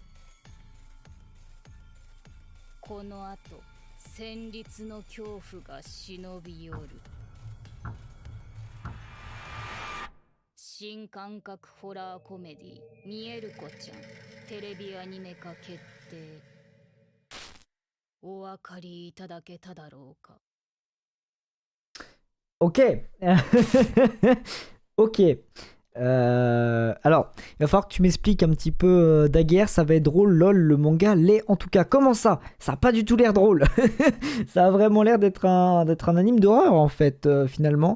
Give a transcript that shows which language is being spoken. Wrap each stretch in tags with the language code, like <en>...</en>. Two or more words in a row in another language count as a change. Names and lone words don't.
<ja>この後、戦慄の恐怖が忍び寄る。新感覚ホラーコメディ「見える子ちゃん」テレビアニメ化決定。お分かりいただけただろうか。</ja> <fr>Ok. Ok. Alors, il va falloir que tu m'expliques un petit peu Daguerre, ça va être drôle, lol, le manga l'est en tout cas. Comment ça? Ça a pas du tout l'air drôle. Ça a vraiment l'air d'être un anime d'horreur en fait, finalement.</fr>